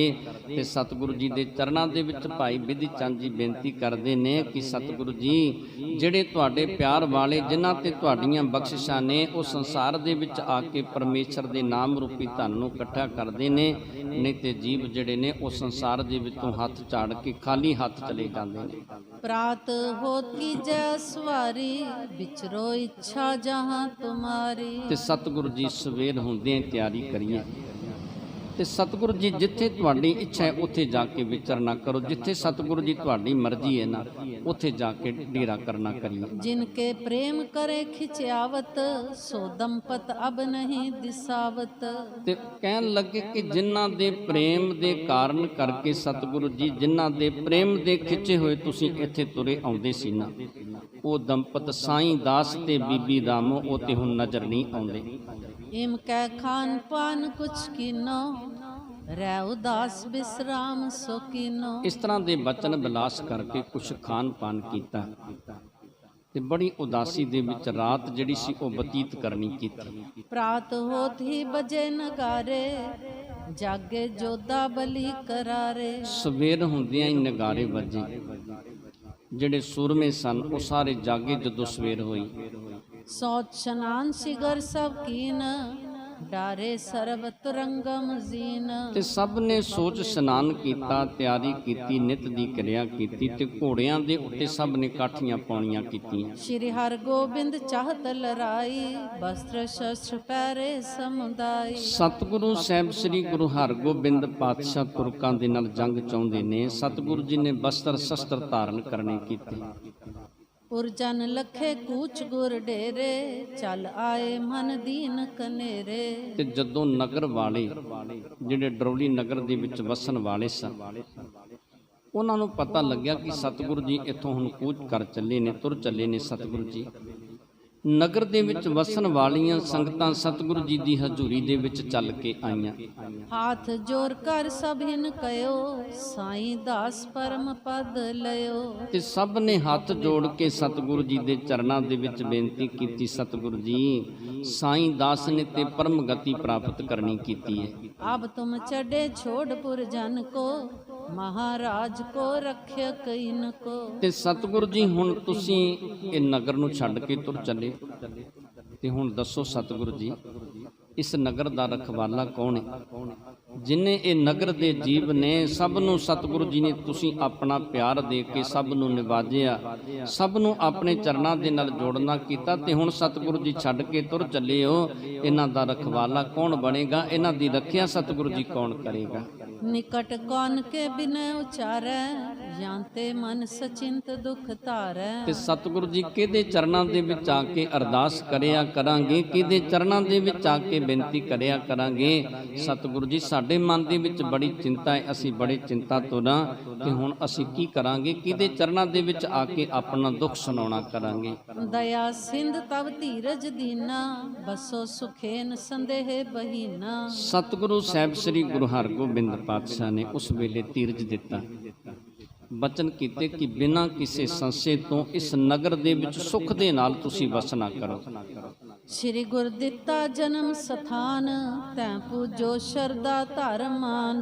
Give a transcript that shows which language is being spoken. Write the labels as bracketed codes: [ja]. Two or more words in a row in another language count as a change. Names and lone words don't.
[pa] ਤੇ ਸਤਿਗੁਰੂ ਜੀ ਦੇ ਚਰਨਾਂ ਦੇ ਵਿੱਚ ਭਾਈ ਬਿਧੀ ਚੰਦ ਜੀ ਬੇਨਤੀ ਕਰਦੇ ਨੇ ਕਿ ਸਤਿਗੁਰੂ ਜੀ ਜਿਹੜੇ ਤੁਹਾਡੇ ਪਿਆਰ ਵਾਲੇ, ਜਿਨ੍ਹਾਂ ਤੇ ਤੁਹਾਡੀਆਂ ਬਖਸ਼ਿਸ਼ਾਂ ਨੇ, ਉਹ ਸੰਸਾਰ ਦੇ ਵਿੱਚ ਆ ਕੇ ਪਰਮੇਸ਼ਰ ਦੇ ਨਾਮ ਰੂਪੀ ਧਨ ਨੂੰ ਇਕੱਠਾ ਕਰਦੇ ਨੇ। ਨਹੀਂ ਤੇ ਜੀਵ ਜਿਹੜੇ ਨੇ ਉਹ ਸੰਸਾਰ ਦੇ ਵਿੱਚੋਂ ਹੱਥ ਝਾੜ ਕੇ ਖਾਲੀ ਹੱਥ ਚਲੇ ਜਾਂਦੇ ਨੇ। [bra] प्रात होत की जय सवारी बिचरो इच्छा जहाँ तुम्हारी। [pa] ਤੇ ਸਤਿਗੁਰੂ ਜੀ ਸਵੇਰ ਹੁੰਦਿਆਂ ਤਿਆਰੀ ਕਰੀਏ। ਤੇ ਸਤਿਗੁਰੂ ਜੀ ਜਿੱਥੇ ਤੁਹਾਡੀ ਇੱਛਾ ਹੈ ਉੱਥੇ ਜਾ ਕੇ ਵਿਚਰਨਾ ਕਰੋ। ਜਿੱਥੇ ਸਤਿਗੁਰੂ ਜੀ ਤੁਹਾਡੀ ਮਰਜ਼ੀ ਹੈ ਨਾ, ਉੱਥੇ ਜਾ ਕੇ ਡੇਰਾ ਕਰਨਾ ਕਰੀਏ। [bra] जिनके प्रेम करे खिंचावत सो दंपत अब नहीं दिसावत। [pa] ਤੇ ਕਹਿਣ ਲੱਗੇ ਕਿ ਜਿਨ੍ਹਾਂ ਦੇ ਪ੍ਰੇਮ ਦੇ ਕਾਰਨ ਕਰਕੇ ਸਤਿਗੁਰੂ ਜੀ, ਜਿਨ੍ਹਾਂ ਦੇ ਪ੍ਰੇਮ ਦੇ ਖਿੱਚੇ ਹੋਏ ਤੁਸੀਂ ਇੱਥੇ ਤੁਰੇ ਆਉਂਦੇ ਸੀ ਨਾ, ਉਹ ਦੰਪਤ ਸਾਈਂ ਦਾਸ ਤੇ ਬੀਬੀ ਰਾਮੋ ਉਹ ਤੇ ਹੁਣ ਨਜ਼ਰ ਨਹੀਂ ਆਉਂਦੇ। [bra] इम कै खान पान कुछ कीनो रै उदास विश्राम सो कीनो। [pa] ਇਸ ਤਰ੍ਹਾਂ ਦੇ ਬਚਨ ਬਿਲਾਸ ਕਰਕੇ ਕੁਛ ਖਾਨ ਪਾਨ ਕੀਤਾ ਤੇ ਬੜੀ ਉਦਾਸੀ ਦੇ ਵਿੱਚ ਰਾਤ ਜਿਹੜੀ ਸੀ ਉਹ ਬਤੀਤ ਕਰਨੀ ਕੀਤੀ। [bra] प्रात होत ही बजे नगारे जागे जोधा बलि करारे। [pa] ਸਵੇਰ ਹੁੰਦਿਆਂ ਹੀ ਨਗਾਰੇ ਵੱਜੇ। ਜਿਹੜੇ ਸੂਰਮੇ ਸਨ ਉਹ ਸਾਰੇ ਜਾਗੇ ਜਦੋਂ ਸਵੇਰ ਹੋਈ। [bra] सौच स्नान सिगर सब कीन डारे सर्व तुरंगम जीन। [pa] ਤੇ ਸਭ ਨੇ ਸੋਚ ਇਸ਼ਨਾਨ ਕੀਤਾ, ਤਿਆਰੀ ਕੀਤੀ, ਨਿਤ ਦੀ ਕਿਰਿਆ ਕੀਤੀ ਤੇ ਘੋੜਿਆਂ ਦੇ ਉੱਤੇ ਸਭ ਨੇ ਕਾਠੀਆਂ ਪਾਉਣੀਆਂ ਕੀਤੀਆਂ। [bra] श्री हर गोबिंद चाहत लराई वस्त्र शस्त्र पैरे समुदाई। [pa] ਸਤਿਗੁਰੂ ਸਾਹਿਬ ਸ੍ਰੀ ਗੁਰੂ ਹਰਗੋਬਿੰਦ ਪਾਤਸ਼ਾਹ ਤੁਰਕਾਂ ਦੇ ਨਾਲ ਜੰਗ ਚਾਹੁੰਦੇ ਨੇ। ਸਤਿਗੁਰੂ ਜੀ ਨੇ ਬਸਤਰ ਸ਼ਸਤਰ ਧਾਰਨ ਕਰਨੇ ਕੀਤੇ। [bra] पुरजन लखे कूच गुर डेरे चल आए मन दीन कनेरे। [pa] ਤੇ ਜਦੋਂ ਨਗਰ ਵਾਲੇ ਜਿਹੜੇ ਡਰੌਲੀ ਨਗਰ ਦੇ ਵਿੱਚ ਵਸਣ ਵਾਲੇ ਸਨ, ਉਹਨਾਂ ਨੂੰ ਪਤਾ ਲੱਗਿਆ ਕਿ ਸਤਿਗੁਰੂ ਜੀ ਇੱਥੋਂ ਹੁਣ ਕੂਚ ਕਰ ਚੱਲੇ ਨੇ, ਤੁਰ ਚੱਲੇ ਨੇ। ਸਤਿਗੁਰੂ ਜੀ ਨਗਰ ਦੇ ਵਿੱਚ ਵਸਣ ਵਾਲੀਆਂ ਸੰਗਤਾਂ ਸਤਿਗੁਰੂ ਜੀ ਦੀ ਹਜ਼ੂਰੀ ਦੇ ਵਿੱਚ ਚੱਲ ਕੇ ਆਈਆਂ। [bra] हाथ जोर कर सभिन कयो साईं दास परम पद लयो। [pa] ਤੇ ਸਭ ਨੇ ਹੱਥ ਜੋੜ ਕੇ ਸਤਿਗੁਰੂ ਜੀ ਦੇ ਚਰਨਾਂ ਦੇ ਵਿੱਚ ਬੇਨਤੀ ਕੀਤੀ, ਸਤਿਗੁਰੂ ਜੀ ਸਾਈਂ ਦਾਸ ਨੇ ਤੇ ਪਰਮ ਗਤੀ ਪ੍ਰਾਪਤ ਕਰਨੀ ਕੀਤੀ ਹੈ। [bra] अब तुम चढ़े छोड़ पुरजन को महाराज को रक्षक इनको। [pa] ਤੇ ਸਤਿਗੁਰੂ ਜੀ ਹੁਣ ਤੁਸੀਂ ਇਹ ਨਗਰ ਨੂੰ ਛੱਡ ਕੇ ਤੁਰ ਚੱਲੇ। ਤੇ ਹੁਣ ਦੱਸੋ ਸਤਿਗੁਰੂ ਜੀ ਇਸ ਨਗਰ ਦਾ ਰਖਵਾਲਾ ਕੌਣ ਹੈ? ਜਿਨੇ ਇਹ ਨਗਰ ਦੇ ਜੀਵ ਨੇ ਸਭ ਨੂੰ ਸਤਿਗੁਰੂ ਜੀ ਨੇ ਤੁਸੀਂ ਆਪਣਾ ਪਿਆਰ ਦੇ ਕੇ ਸਭ ਨੂੰ ਨਿਵਾਜਿਆ, ਸਭ ਨੂੰ ਆਪਣੇ ਚਰਨਾਂ ਦੇ ਨਾਲ ਜੋੜਨਾ ਕੀਤਾ। ਤੇ ਹੁਣ ਸਤਿਗੁਰੂ ਜੀ ਛੱਡ ਕੇ ਤੁਰ ਚੱਲੇ ਹੋ। ਇਹਨਾਂ ਦਾ ਰਖਵਾਲਾ ਕੌਣ ਬਣੇਗਾ? ਇਹਨਾਂ ਦੀ ਰੱਖਿਆ ਸਤਿਗੁਰੂ ਜੀ ਕੌਣ ਕਰੇਗਾ? [bra] निकट कौन के बिना उचारै जानते मन सचिंत दुख तारै। [pa] ਤੇ ਸਤਿਗੁਰੂ ਜੀ ਕਿਹਦੇ ਚਰਨਾਂ ਦੇ ਵਿੱਚ ਆ ਕੇ ਅਰਦਾਸ ਕਰਿਆ ਕਰਾਂਗੇ, ਕਿਹਦੇ ਚਰਨਾਂ ਦੇ ਵਿੱਚ ਆ ਕੇ ਬੇਨਤੀ ਕਰਿਆ ਕਰਾਂਗੇ। ਸਤਿਗੁਰੂ ਜੀ ਸਾਡੇ ਮਨ ਦੇ ਵਿੱਚ ਬੜੀ ਚਿੰਤਾ ਹੈ, ਅਸੀਂ ਬੜੇ ਚਿੰਤਾ ਤੋਂ ਨਾ ਕਿ ਹੁਣ ਅਸੀਂ ਕੀ ਕਰਾਂਗੇ, ਕਿਹਦੇ ਚਰਨਾਂ ਦੇ ਵਿੱਚ ਆ ਕੇ ਆਪਣਾ ਦੁੱਖ ਸੁਣਾਉਣਾ ਕਰਾਂਗੇ। [bra] दया सिंध तव धीरज दीना बसो सुखेन संदेह बहीना। [pa] ਸਤਿਗੁਰੂ ਸਾਹਿਬ ਸ੍ਰੀ ਗੁਰੂ ਹਰਗੋਬਿੰਦ ਪਾਤਸ਼ਾਹ ਨੇ ਉਸ ਵੇਲੇ ਧੀਰਜ ਦਿੱਤਾ, ਬਚਨ ਕੀਤੇ ਕਿ ਬਿਨਾਂ ਕਿਸੇ ਸੰਸ਼ੇ ਤੋਂ ਇਸ ਨਗਰ ਦੇ ਵਿੱਚ ਸੁੱਖ ਦੇ ਨਾਲ ਤੁਸੀਂ ਵਸਣਾ ਕਰੋ। [bra] ਸ੍ਰੀ ਗੁਰ ਦਿੱਤਾ ਜਨਮ ਸਥਾਨ ਤੈਂ ਪੂਜੋ ਸ਼ਰਧਾ ਧਰਮ ਮਾਨ।